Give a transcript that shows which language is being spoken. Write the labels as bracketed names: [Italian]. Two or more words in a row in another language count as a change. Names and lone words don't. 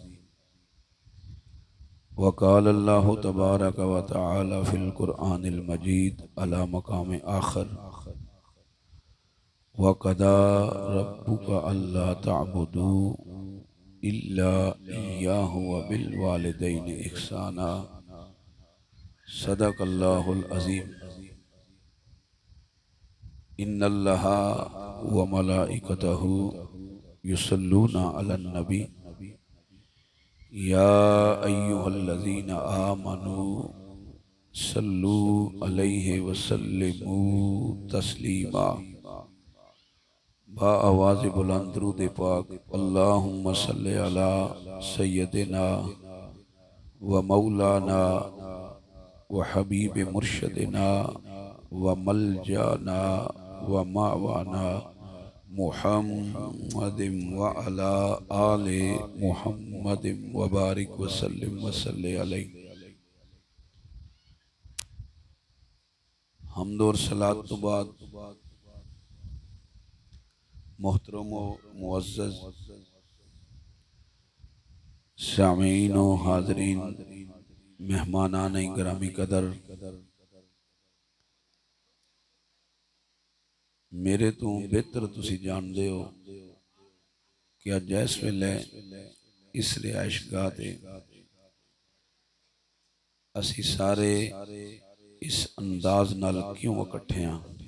[Arabic] وقال الله تبارك وتعالى في القرآن المجيد على مقام آخر وقضى ربك ألا تعبدوا إلا إياه وبالوالدين إحسانا. صدق الله العظيم۔ إن الله وملائكته يصلون على النبي يا أيها الذين آمنوا صلوا عليه وسلموا تسليما. [Urdu] با آواز بلند درود پاک. [Arabic] اللهم صل على سيدنا ومولانا وحبيب مرشدنا وملجانا ومأوانا محمد وعلى آل محمد وبارك وسلم وصل عليه. [Urdu] حمد اور صلات تو بعد محترم معزز سامعین و حاضرین، مہمانان گرامی قدر, [Punjabi] ਮੇਰੇ ਤੋ ਬਿਹਤਰ ਤੁਸੀ ਜਾਣਦੇ ਹੋ ਕਿ ਅੱਜ ਇਸ ਵੇਲੇ ਇਸ ਰਿਹਾਇਸ਼ਗਾਹ ਤੇ ਅਸੀ ਸਾਰੇ ਇਸ ਅੰਦਾਜ਼ ਨਾਲ ਕਿਉਂ ਇਕੱਠੇ ਹਾਂ।